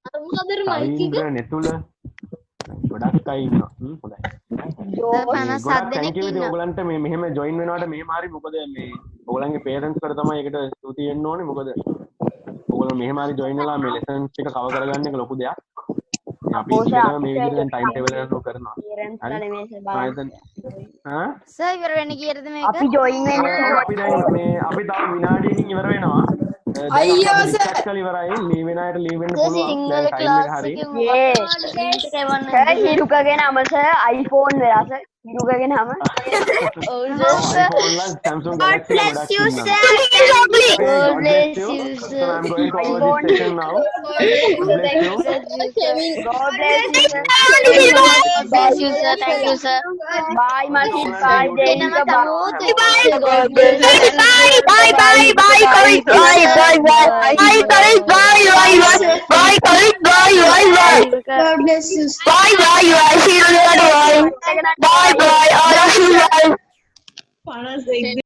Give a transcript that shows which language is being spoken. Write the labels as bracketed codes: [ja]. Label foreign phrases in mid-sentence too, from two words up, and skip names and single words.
[si] කවින්ද්‍ර නෙතුල ගොඩක් අය ඉන්නවා. හොඳයි. ගොඩක් [en] thank you [si] ඉතින් ඔයගලන්ට මේ මෙහෙම join වෙනවට මෙහෙම හරි මොකද මේ ඔයගලන්ගේ parents කට තමයි ඒකට ස්තුති වෙන්න ඕනේ. මොකද ඔයගොල්ලෝ මෙහෙම හරි join වෙලා මේ lessons ටික cover කරගන්න එක ලොකු දෙයක්. අපි ඉතින් මේ විදිහට දැන් [en] time table [si] එකක් කරනවා. සර් ඉවර වෙන්න කීයටද මේක? අපි join වෙන්න අපි දැන් මේ අපි තව විනාඩියකින් ඉවර වෙනවා. අයියෝ සර් ඉවරයි. ලීව් වෙන අයට ලීව් වෙන්න පුළුවන්. සිංහල දැන් time ක්ලාස් එක හරි. සර් හිරුකගේ නම සර් iPhone වෙලා සර් හිරුකගේ නම Samsung Galaxy ගොඩක් [en] you, [si] ඉන්නවා. [en] sir. God bless you. So I'm going to over this session now. God bless you. God bless you sir. Bless you, sir. Thank you, sir. Bye Mati, bye Denika, bye. God bless you. Bye, bye, bye, Karik, bye, bye, bye, bye, Karik, bye, bye, bye, bye, Karik, bye, bye, bye, God bless you. bye, bye, bye, see you later, bye, bye, bye, all of you, bye.